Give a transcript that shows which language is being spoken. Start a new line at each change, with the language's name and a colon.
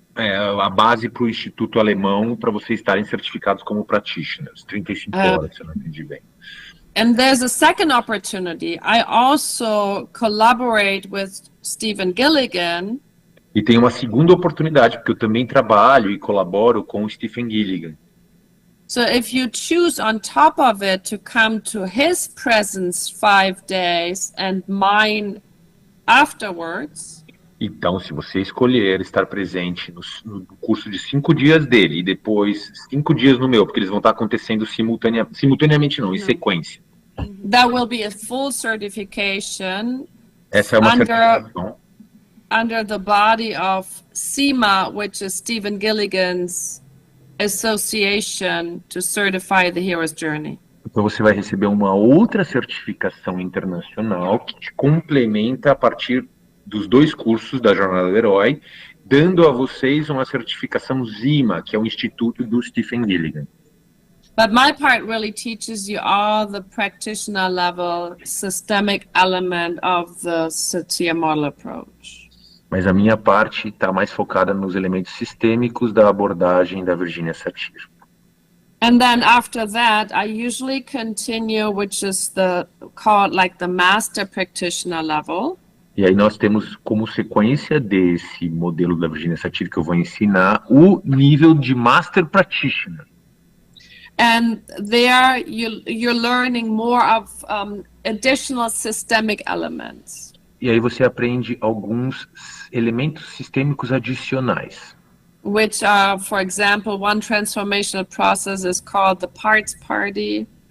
Portuguese: É a base para o Instituto Alemão para vocês estarem certificados como practitioners. 35 horas, se eu não entendi bem.
English: And there's a second opportunity. I also collaborate with Stephen Gilligan.
Portuguese: E tem uma segunda oportunidade, porque eu também trabalho e colaboro com o Stephen Gilligan.
English: So if you choose on top of it to come to his presence 5 days and mine afterwards.
Portuguese: Então, se você escolher estar presente no curso de 5 dias dele e depois 5 dias no meu, porque eles vão estar acontecendo simultaneamente não, em sequência.
English: That will be a full certification.
Portuguese: Essa é uma certificação.
English: Under the body of CIMA, which is Stephen Gilligan's association to certify the hero's journey.
Portuguese: Então você vai receber uma outra certificação internacional que te complementa a partir dos 2 cursos da Jornada do Herói, dando a vocês uma certificação ZIMA, que é o Instituto do Stephen Gilligan.
English: But my part really teaches you all the practitioner level systemic element of the Satir model approach.
Portuguese: Mas a minha parte está mais focada nos elementos sistêmicos da abordagem da Virginia Satir.
English: And then after that, I usually continue, which is called like the master practitioner level.
Portuguese: E aí nós temos como sequência desse modelo da Virginia Satir que eu vou ensinar o nível de Master Practitioner.
English: And there you're learning more of additional systemic elements.
Portuguese: E aí você aprende alguns elementos sistêmicos adicionais.
English: Which are, for example, one transformational process is called the parts party.